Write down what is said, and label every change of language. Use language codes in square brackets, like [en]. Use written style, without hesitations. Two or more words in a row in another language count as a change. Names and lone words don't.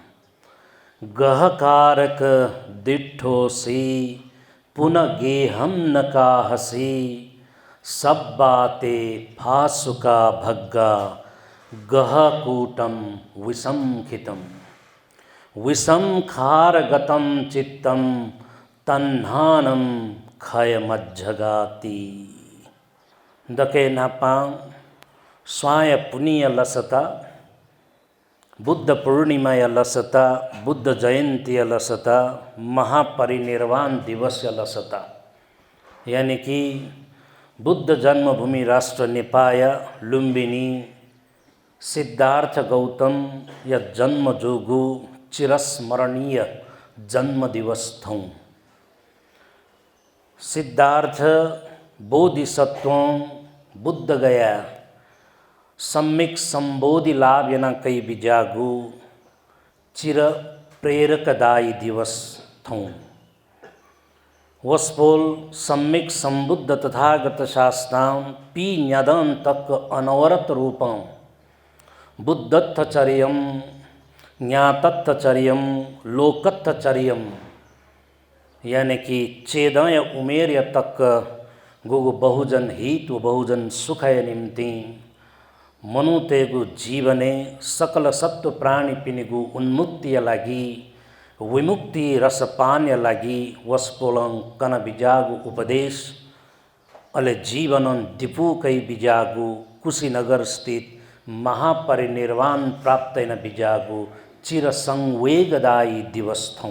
[pi] गहकारक दिठोसी पुनः गेहम न काहसी सब बाते फासुका भग्गा गहकूटम विसंखितम विषम खारगतम चित्तम तन्हानम खय मज्जगाति। [new] दके नापांग स्वाय पुनीय लसता बुद्ध पूर्णिमा लसता बुद्ध जयंती लसता महापरिनिर्वाण दिवस लसता यानी कि बुद्ध जन्मभूमि राष्ट्र नेपाय लुम्बिनी सिद्धार्थ गौतम या जन्म जोगु चिरस्मरणीय जन्म दिवस थौं। सिद्धार्थ बोधिसत्व बुद्ध गया सम्यक संबोधि लाभ यना कई बिजागु चिर प्रेरकदायी दिवस थौं। वस्पोल सम्यक संबुद्ध तथागत शास्त्रां पी न्यदन तक अनवरत रूपं [pi] बुद्धत्थचर्यम ज्ञातत्थचर्यम लोकत्थचर्यम [new] यानी कि चेदय उमेर तक गुगु बहुजन हित व बहुजन सुखय निम्ति मनुतेगु जीवने सकल सत्व प्राणी पिनिगु उन्मुक्तिय लागि विमुक्ति रस पान्य लागि वस्पोलं कन बिजागु उपदेश अले जीवनन दिपु कै बिजागु कुशीनगर स्थित महापरिनिर्वाण प्राप्त न बिजागु चिर संवेगदायी दिवस थौं।